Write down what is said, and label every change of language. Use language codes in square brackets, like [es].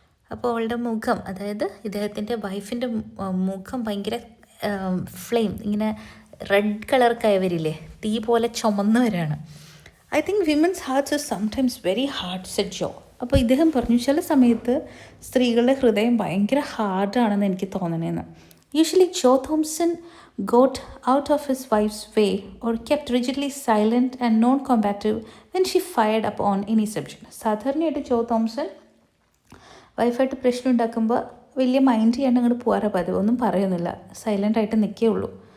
[ml] അപ്പോൾ അവളുടെ മുഖം, അതായത് ഇദ്ദേഹത്തിൻ്റെ വൈഫിൻ്റെ മുഖം ഭയങ്കര ഫ്ലെയിം, ഇങ്ങനെ റെഡ് കളർക്കായി വരില്ലേ, തീ പോലെ ചുമന്നവരാണ്. [en] I think women's hearts are sometimes very hard, said Joe. [ml] അപ്പോൾ ഇദ്ദേഹം പറഞ്ഞു, ചില സമയത്ത് സ്ത്രീകളുടെ ഹൃദയം ഭയങ്കര ഹാർഡാണെന്ന് എനിക്ക് തോന്നണേന്ന്. [en] Usually Joe Thompson got out of his wife's way or kept rigidly silent and non-combative when she fired upon any subject. [ml] സാധാരണയായിട്ട് ജോ തോംസൺ വൈഫായിട്ട് പ്രശ്നം ഉണ്ടാക്കുമ്പോൾ വലിയ മൈൻഡ് ചെയ്യാണ്ട് അങ്ങോട്ട് പോകാറ് പതിവ്, ഒന്നും പറയുന്നില്ല, സൈലൻ്റായിട്ട് നിൽക്കുകയുള്ളൂ.